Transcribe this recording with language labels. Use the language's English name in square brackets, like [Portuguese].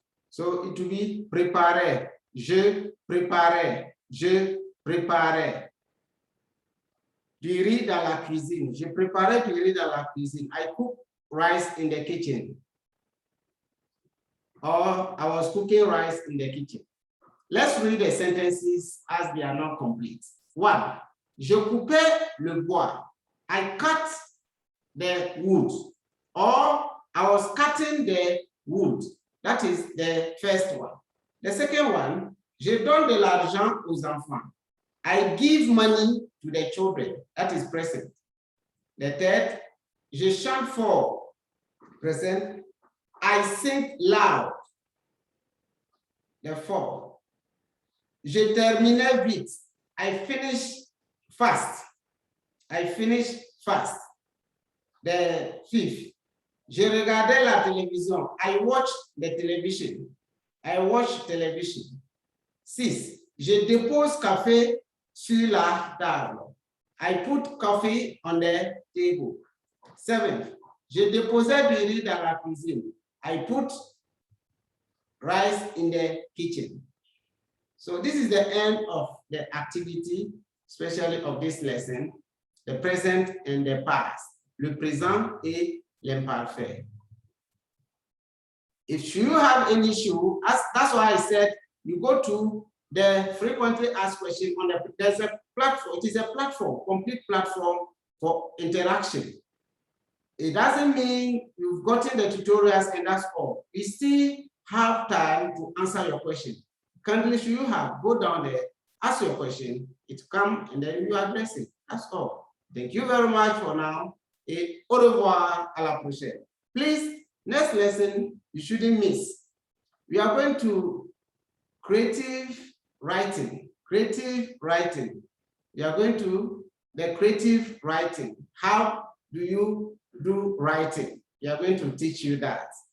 [English] So it will be [French] préparer, je préparais, je préparais. Du riz dans la cuisine. Je préparais du riz dans la cuisine. [English] I cook rice in the kitchen. Or I was cooking rice in the kitchen. Let's read the sentences as they are not complete. 1. [French] Je coupais le bois. [English] I cut the wood. Or I was cutting the wood. That is the first one. The second one, [French] je donne de l'argent aux enfants. [English] I give money to the children. That is present. The third, [French] je chante fort. [English] Present. I sing loud. The 4. [French] Je terminais vite. [English] I finished fast. I finished fast. The 5th. [French] Je regardais la télévision. [English] I watched the television. I watched television. 6. [French] Je dépose café sur la table. [English] I put coffee on the table. 7. [French] Je déposais du riz dans la cuisine. [English] I put rice in the kitchen. So this is the end of the activity, especially of this lesson, the present and the past, [French] le présent et l'imparfait. [English] If you have any issue, that's why I said you go to the frequently asked question on there's a platform. It is a platform, complete platform for interaction. It doesn't mean you've gotten the tutorials and that's all. You still have time to answer your question. Kindly, if you have, go down there, ask your question, it come and then you address it. That's all. Thank you very much for now. [French] Et au revoir, à la prochaine. [English] Please, next lesson, you shouldn't miss. We are going to creative writing. Creative writing. We are going to the creative writing. How do you do writing? We are going to teach you that.